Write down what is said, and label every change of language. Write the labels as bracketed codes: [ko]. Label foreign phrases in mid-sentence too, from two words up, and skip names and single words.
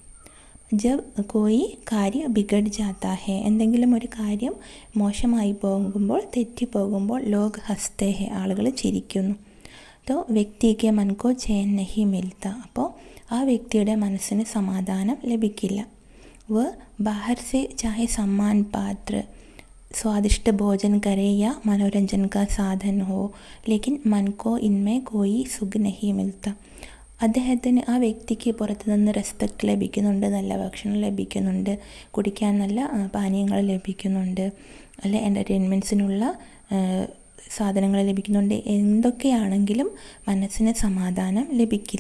[hi] जब कोई कार्य बिगड़ जाता है, [ml] എന്തെങ്കിലും ഒരു കാര്യം മോശമായി പോകുമ്പോൾ, തെറ്റിപ്പോകുമ്പോൾ [hi] लोग हंसते हैं, [ml] ആളുകൾ ചിരിക്കുന്നു. [hi] तो व्यक्ति के मन को चैन नहीं मिलता, [ml] അപ്പോൾ ആ വ്യക്തിയുടെ മനസ്സിന് സമാധാനം ലഭിക്കില്ല. [hi] वह बाहर से चाहे सम्मान पात्र स्वादिष्ट भोजन करे या मनोरंजन का साधन हो, लेकिन मन को इनमें कोई सुख नहीं मिलता. [ml] അദ്ദേഹത്തിന്, ആ വ്യക്തിക്ക് പുറത്തു നിന്ന് റെസ്പെക്റ്റ് ലഭിക്കുന്നുണ്ട്, നല്ല ഭക്ഷണം ലഭിക്കുന്നുണ്ട്, കുടിക്കാൻ നല്ല പാനീയങ്ങൾ ലഭിക്കുന്നുണ്ട്, അല്ലെ എൻ്റർടൈൻമെൻറ്റ്സിനുള്ള സാധനങ്ങൾ ലഭിക്കുന്നുണ്ട്. എന്തൊക്കെയാണെങ്കിലും മനസ്സിന് സമാധാനം ലഭിക്കില്ല.